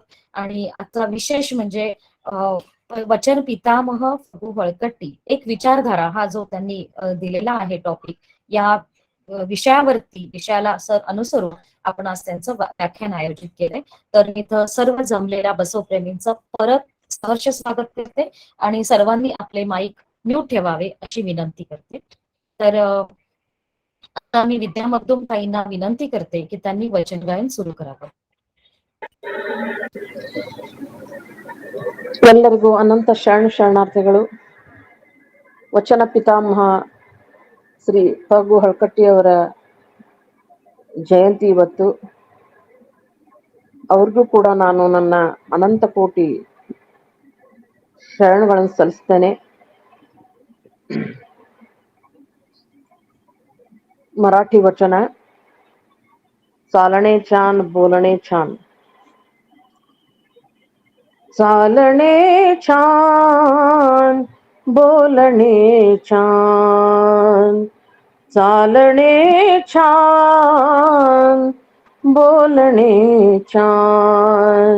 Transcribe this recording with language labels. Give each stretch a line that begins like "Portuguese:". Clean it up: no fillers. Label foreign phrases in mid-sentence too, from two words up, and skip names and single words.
Marathi: आणि आजचा विशेष म्हणजे वचन पितामह फ हळकटी, एक विचारधारा, हा जो त्यांनी दिलेला आहे टॉपिक, या विषयाला अनुसरून आपण आज त्यांचं व्याख्यान आयोजित केलंय. तर इथं सर्व जमलेल्या बसवप्रेमींचं परत सहर्ष स्वागत करते आणि सर्वांनी आपले माईक म्यूट ठेवावे अशी विनंती करते. तर आता मी विद्या मगदुम ताईंना विनंती करते की त्यांनी वचन गायन सुरू करावं.
Kannada: ಎಲ್ಲರಿಗೂ ಅನಂತ ಶರಣಾರ್ಥಿಗಳು. ವಚನ ಪಿತಾಮಹ ಶ್ರೀ ಫಗು ಹಳಕಟ್ಟಿಯವರ ಜಯಂತಿ ಇವತ್ತು. ಅವ್ರಿಗೂ ಕೂಡ ನಾನು ನನ್ನ ಅನಂತ ಕೋಟಿ ಶರಣಗಳನ್ನು ಸಲ್ಲಿಸ್ತೇನೆ.
Marathi: मराठी वचन, चालणे छान बोलणे छान. चालणे छान बोलणे छान, चालणे छान बोलणे छान.